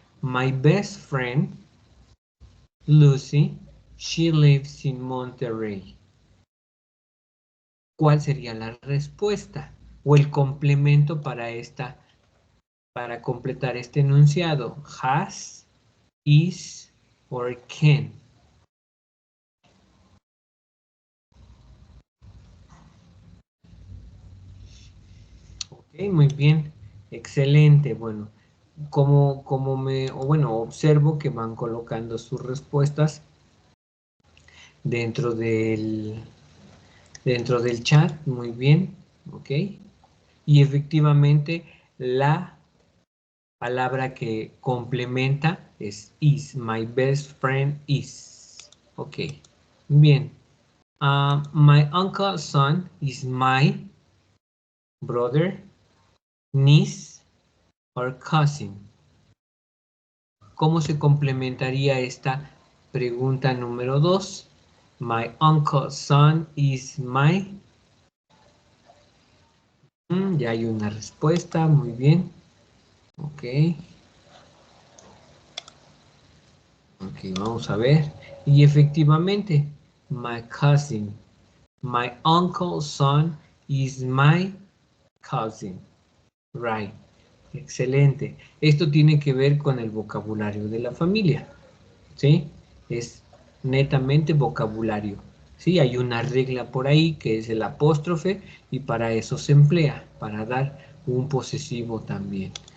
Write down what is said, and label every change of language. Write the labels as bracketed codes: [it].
[en] My best friend, Lucy, she lives in Monterrey. [es] ¿Cuál sería la respuesta? O el complemento para completar este enunciado. [en] Has, is, or can. [es] Ok, muy bien. Excelente. Bueno, observo que van colocando sus respuestas dentro del chat, muy bien, ok. Y efectivamente la palabra que complementa es is, [en] my best friend is, [es] ok, bien. [en] My uncle's son is my brother, niece, or cousin. [es] ¿Cómo se complementaría esta pregunta número 2? [en] My uncle's son is my... [es] ya hay una respuesta, muy bien. [en] Ok. [es] Ok, vamos a ver. Y efectivamente, [en] my cousin. My uncle's son is my cousin. Right. [es] Excelente. Esto tiene que ver con el vocabulario de la familia. ¿Sí? Es netamente vocabulario. ¿Sí? Hay una regla por ahí que es el apóstrofe y para eso se emplea, para dar un posesivo también.